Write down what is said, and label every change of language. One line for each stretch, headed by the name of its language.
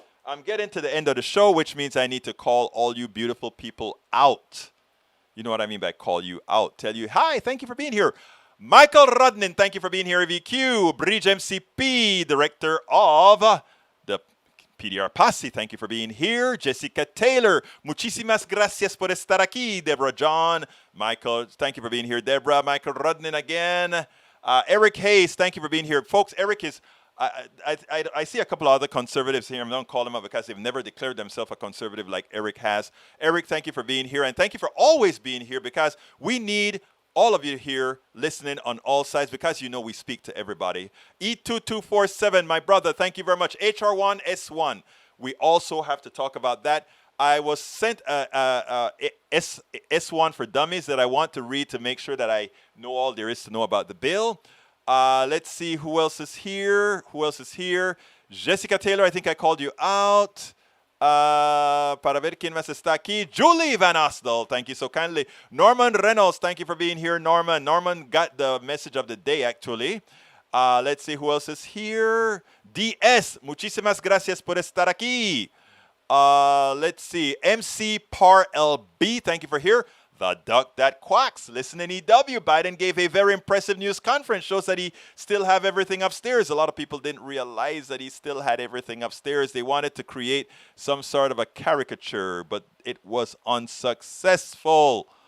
English: I'm getting to the end of the show, which means I need to call all you beautiful people out. You know what I mean by call you out. Tell you, hi, thank you for being here. Michael Rudnin, thank you for being here. VQ, Bridge MCP, director of the PDR Posse, thank you for being here.
Spanish: Jessica Taylor, muchísimas gracias por estar aquí.
English: Deborah John, Michael, thank you for being here. Deborah, Michael Rudnin again. Eric Hayes, thank you for being here. Folks, Eric is, I see a couple of other conservatives here. I'm not calling them up because they've never declared themselves a conservative like Eric has. Eric, thank you for being here. And thank you for always being here, because we need all of you here listening on all sides, because you know we speak to everybody. E2247, my brother, thank you very much. HR1S1. We also have to talk about that. I was sent S1 for Dummies that I want to read to make sure that I know all there is to know about the bill. Let's see who else is here. Jessica Taylor, I think I called you out.
Spanish: Para ver quién más está aquí.
English: Julie Van Osdal, thank you so kindly. Norman Reynolds, thank you for being here, Norman. Norman got the message of the day, actually. Let's see who else is here.
Spanish: DS, muchísimas gracias por estar aquí.
English: Let's see. MC Par LB, thank you for here. The duck that quacks. Listen in EW. Biden gave a very impressive news conference. Shows that he still have everything upstairs. A lot of people didn't realize that he still had everything upstairs. They wanted to create some sort of a caricature, but it was unsuccessful.